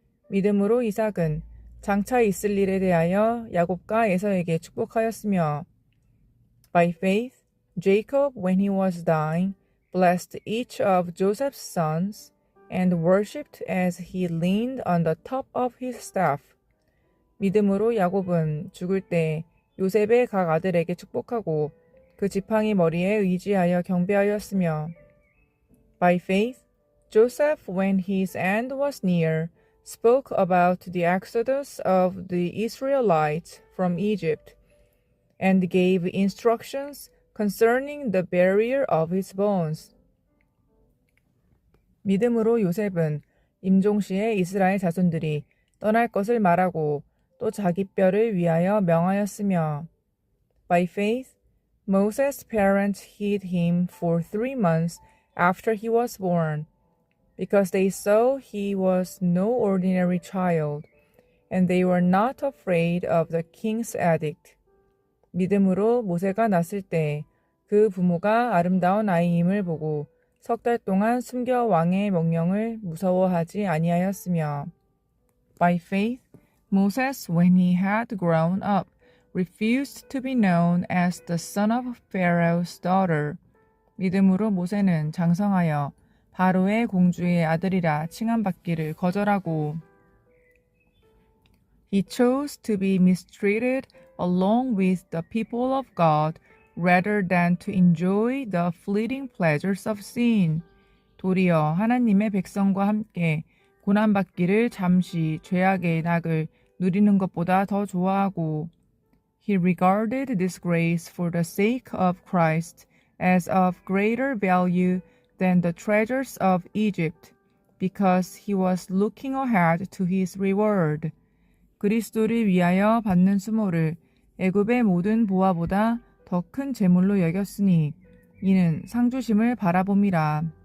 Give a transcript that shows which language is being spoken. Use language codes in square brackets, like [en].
[ko] 믿음으로 이삭은 장차 있을 일에 대하여 야곱과 에서에게 축복하였으며. [en] By faith, Jacob, when he was dying, blessed each of Joseph's sons and worshipped as he leaned on the top of his staff. [ko] 믿음으로 야곱은 죽을 때 요셉의 각 아들에게 축복하고 그 지팡이 머리에 의지하여 경배하였으며. [en] By faith, Joseph, when his end was near, spoke about the exodus of the Israelites from Egypt, and gave instructions concerning the burial of his bones. [ko] 믿음으로 요셉은 임종시에 이스라엘 자손들이 떠날 것을 말하고 또 자기 뼈를 위하여 명하였으며. [en] By faith, Moses' parents hid him for 3 months after he was born, because they saw he was no ordinary child, and they were not afraid of the king's edict. [ko] 믿음으로 모세가 났을 때 그 부모가 아름다운 아이임을 보고 3달 동안 숨겨 왕의 명령을 무서워하지 아니하였으며. [en] By faith, Moses, when he had grown up, refused to be known as the son of Pharaoh's daughter. [ko] 믿음으로 모세는 장성하여 바로의 공주의 아들이라 칭함받기를 거절하고. [en] He chose to be mistreated along with the people of God rather than to enjoy the fleeting pleasures of sin. [ko] 도리어 하나님의 백성과 함께 고난받기를 잠시 죄악의 낙을 누리는 것보다 더 좋아하고. [en] He regarded disgrace for the sake of Christ as of greater value than the treasures of Egypt, because he was looking ahead to his reward. [ko] 그리스도를 위하여 받는 수모를 애굽의 모든 보화보다 더 큰 재물로 여겼으니 이는 상주심을 바라봄이라.